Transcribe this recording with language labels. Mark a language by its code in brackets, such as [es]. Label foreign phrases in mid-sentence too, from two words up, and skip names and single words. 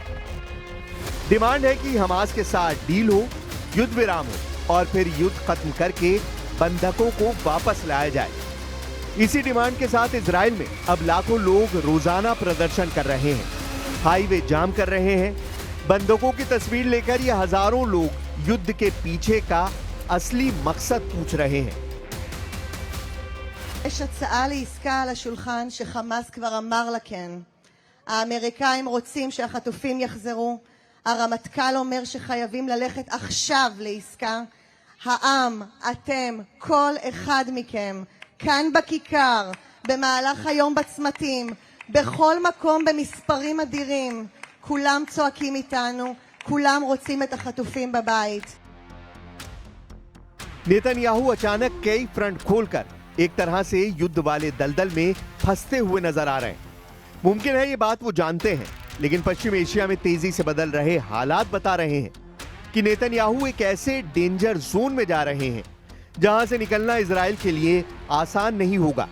[hi] डिमांड है कि हमास के साथ डील हो, युद्ध विराम हो और फिर युद्ध खत्म करके बंधकों को वापस लाया जाए। इसी डिमांड के साथ इजराइल में अब लाखों लोग रोजाना प्रदर्शन कर रहे हैं, हाईवे जाम कर रहे हैं। बंधकों की तस्वीर लेकर ये हजारों लोग युद्ध के पीछे का असली मकसद पूछ रहे हैं। [he] יש הצעה לעסקה על השולחן שחמאס כבר אמר לה כן. האמריקאים רוצים שהחטופים יחזרו. הרמטכ"ל אומר שחייבים ללכת עכשיו לעסקה. העם, אתם, כל אחד מכם, כאן בכיכר, במהלך היום בצמתים, בכל מקום במספרים אדירים, כולם צועקים איתנו, כולם רוצים את החטופים בבית. [hi] नेतन्याहू अचानक कई फ्रंट खोलकर एक तरह से युद्ध वाले दलदल में फंसते हुए नजर आ रहे हैं। मुमकिन है ये बात वो जानते हैं, लेकिन पश्चिम एशिया में तेजी से बदल रहे हालात बता रहे हैं कि नेतन्याहू एक ऐसे [en] danger zone [hi] में जा रहे हैं जहां से निकलना इजराइल के लिए आसान नहीं होगा।